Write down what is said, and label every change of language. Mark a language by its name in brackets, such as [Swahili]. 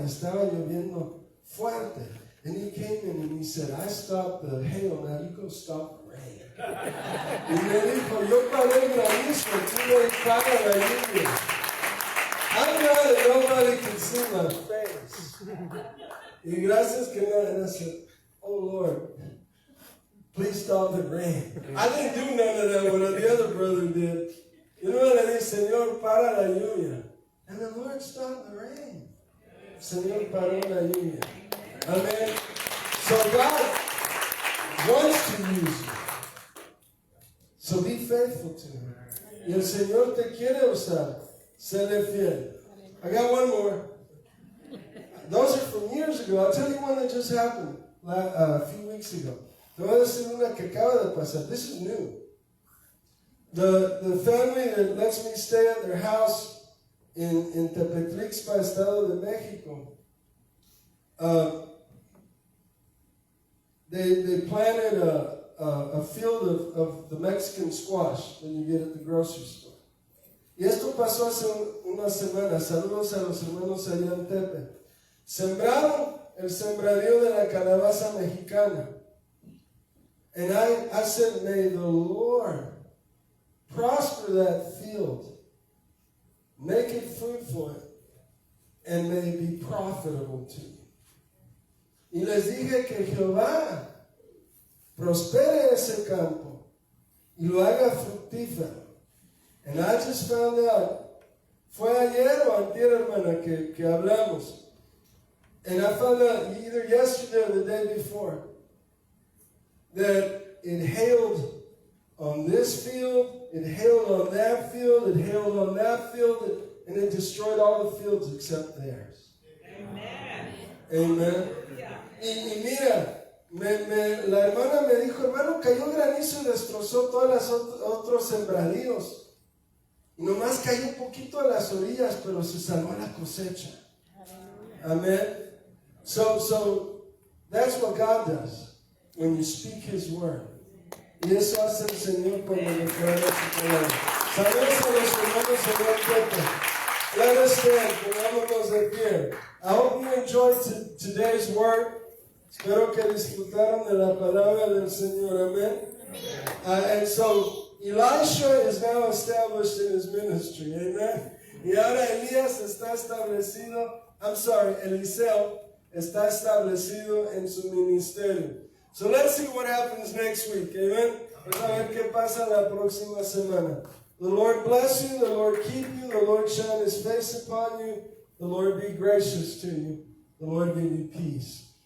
[Spanish] Y estaba lloviendo fuerte. [English] And he came in and he said, I stopped the hail, now you go stop the rain. [Spanish] Y me dijo, yo paré el granizo, tú le paras la lluvia. [English] I'm glad that nobody can see my face. Y gracias que no, and I said, oh Lord, please stop the rain. I didn't do none of that, what the other brother did. You know what I did? Señor, para la lluvia. And the Lord stopped the rain. Señor, paró la lluvia. Amen. So God wants to use you. So be faithful to Him. [Spanish] Y el Señor te quiere usar. [English] Séle fiel. I got one more. Those are from years ago. I'll tell you one that just happened a few weeks ago. [Spanish] Te voy a decir una que acaba de pasar. [English] This is new. The family that lets me stay at their house in Tepetlixpa, Estado de Mexico, they planted a field of the Mexican squash that you get at the grocery store. [Spanish] Y esto pasó hace una semana. Saludos a los hermanos allá en Tepe. Sembraron el sembradío de la calabaza mexicana. [English] And I said, may the Lord prosper that field, make it fruitful, and may it be profitable to you. [Spanish] Y les dije que Jehová prospere ese campo y lo haga fructífero. And I just found out, fue ayer o antier, hermana, que hablamos. [English] And I found out either yesterday or the day before that it hailed on this field, it hailed on that field, it hailed on that field, and it destroyed all the fields except theirs. Amen. [Spanish] Amen. Y mira, la hermana me dijo, hermano, cayó granizo y destrozó todas las otros sembradíos. Nomás cayó un poquito a las orillas, pero se salvó la cosecha. Amen. [English] So that's what God does when you speak His word. [Spanish] Y eso hace el Señor cuando declara su palabra. Saludos a los hermanos en el cuerpo. [English] Let us stand, pongámonos de pie. I hope you enjoyed today's word. [Spanish] Espero que disfrutaron de la palabra del Señor. Amen. [English] And so Elisha is now established in his ministry. Amen. [Spanish] Y ahora Elías está establecido, Eliseo está establecido en su ministerio. [English] So let's see what happens next week. Amen. [Spanish] Vamos a ver qué pasa la próxima semana. [English] The Lord bless you, the Lord keep you, the Lord shine His face upon you, the Lord be gracious to you, the Lord give you peace.